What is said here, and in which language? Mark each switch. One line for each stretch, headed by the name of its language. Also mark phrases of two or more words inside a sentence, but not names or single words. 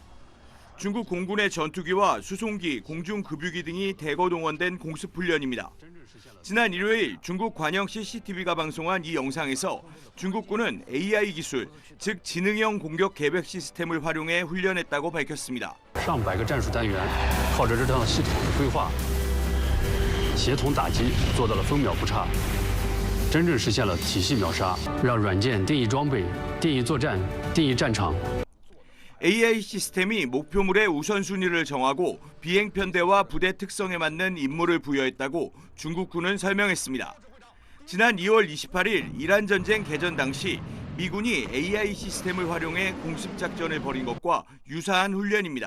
Korean: 중국 공군의 전투기와 수송기, 공중급유기 등이 대거 동원된 공습훈련입니다. 지난 일요일 중국 관영 CCTV가 방송한 이 영상에서 중국군은 AI 기술, 즉 지능형 공격 계획 시스템을 활용해 훈련했다고 밝혔습니다.
Chinese: 上百个战术单元靠着这套系统的规划，协同打击，做到了分秒不差，真正实现了体系秒杀，让软件定义装备、定义作战、定义战场。
Korean: AI 시스템이 목표물의 우선순위를 정하고 비행 편대와 부대 특성에 맞는 임무를 부여했다고 중국군은 설명했습니다. 지난 2월 28일 이란 전쟁 개전 당시 미군이 AI 시스템을 활용해 공습 작전을 벌인 것과 유사한 훈련입니다.